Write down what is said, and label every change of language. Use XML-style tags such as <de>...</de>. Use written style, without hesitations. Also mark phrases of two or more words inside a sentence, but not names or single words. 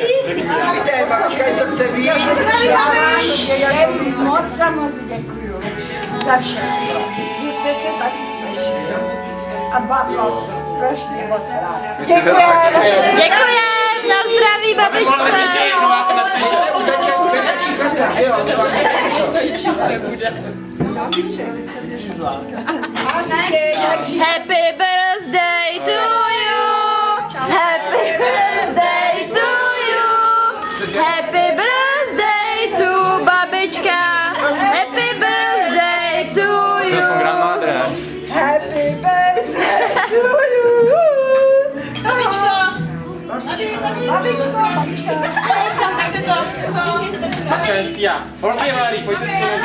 <cs>Moc a moc děkuju za všechno. Vy jste se tady slyšeli. A mám vás strašně moc ráda. Děkujeme. Děkujem, na zdraví babičce. Ještě jednou, já to neslyšel.</cs> <en>Happy birthday to you. Happy birthday to you. Happy birthday to babička. Happy birthday to you. Happy birthday to you.</en> <cs>Babičko. Tak čestí já. Holky Márí, pojďte si</cs>